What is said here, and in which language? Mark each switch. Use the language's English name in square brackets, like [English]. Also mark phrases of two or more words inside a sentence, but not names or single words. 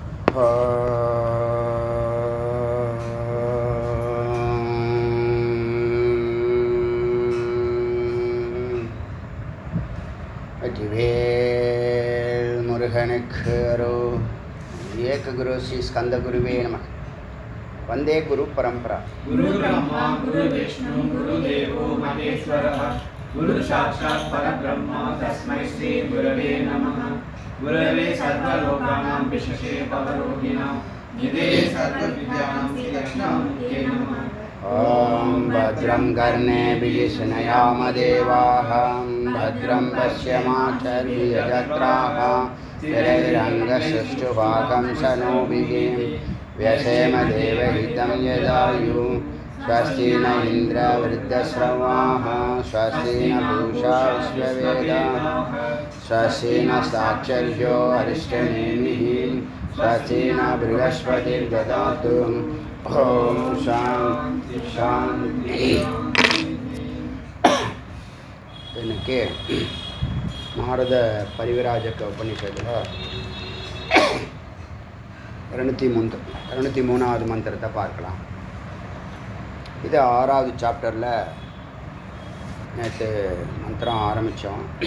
[Tamil] வெற்றிவேல் முருகனுக்கு அரோகரா. [Sanskrit] एक गुरु श्री स्कन्द गुरवे नमः। वन्दे गुरु परम्परा. गुरु ब्रह्मा गुरु विष्णु गुरु देवो महेश्वरः गुरु साक्षात् परब्रह्मा तस्मै श्री गुरवे नमः. गुरवे सर्वलोकानां भिषजे भवरोगिणाम् निधये सर्वविद्यानां श्रीलक्ष्मी नमः. ओं भद्रं कर्णेभिः शृणुयाम देवाः भद्रं पश्येमाक्षभिर्यजत्राः स्थिरैरङ्गसृष्टुभागं शनोभिः व्यसेम देवहितं यदायुः. स्वस्ति न इन्द्रवृद्धश्रवाः स्वस्ति न पूषा विश्ववेदाः स्वस्ति न साक्षर्यो अरिष्टनेमिः स्वस्ति न बृहस्पतिर्ददातु. ओं शान्ति शान्ति. [Tamil] எனக்கு நாரத பரிவிராஜக உபநிஷத்தில் 203வது மந்திரத்தை பார்க்கலாம். இது 6வது சாப்டரில் நேற்று மந்திரம் ஆரம்பித்தோம்.